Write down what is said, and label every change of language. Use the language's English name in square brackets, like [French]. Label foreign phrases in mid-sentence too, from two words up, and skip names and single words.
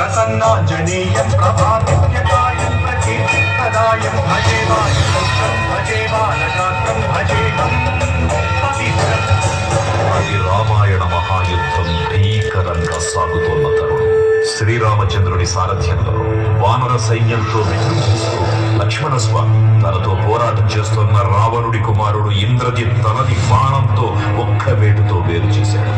[Sanskrit] प्रसन्नाञ्जनेयं प्रभादिव्यकायं प्रकीर्तिप्रदायं भजे वायुपुत्रं भजे बालगात्रं भजेहं पवित्रम्. [Telugu] అది రామాయణ మహాయుద్ధం భీకరంగా సాగుతున్న తరుణం. శ్రీరామచంద్రుడి సారథ్యంలో వానర సైన్యంతో విజృంభిస్తూ లక్ష్మణస్వామి తనతో పోరాటం చేస్తున్న రావణుడి కుమారుడు ఇంద్రజిత్ తనది బాణంతో ఒక్క వేటుతో వేరు చేశాడు.